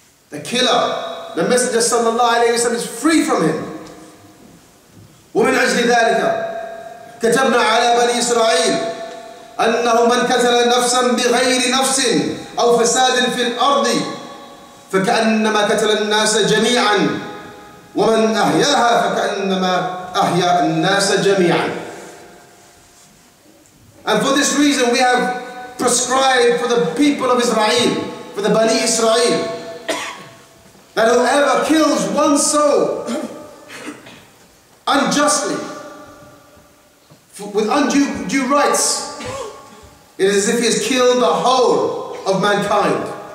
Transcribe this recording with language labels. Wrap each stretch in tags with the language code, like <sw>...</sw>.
<en>The killer, the Messenger sallallahu alayhi wa sallam, is free from him.</en> <ar>ومن أجل ذلك كتبنا على بني إسرائيل أنه من قتل نفسا بغير نفس أو فساد في الأرض فكأنما قتل الناس جميعا ومن أحياها فكأنما أحيا الناس جميعا.</ar> <en>And for this reason we have prescribed for the people of Israel, for the Bani Israel, that whoever kills one soul unjustly, with undue rights, it is as if he has killed the whole of mankind.</en>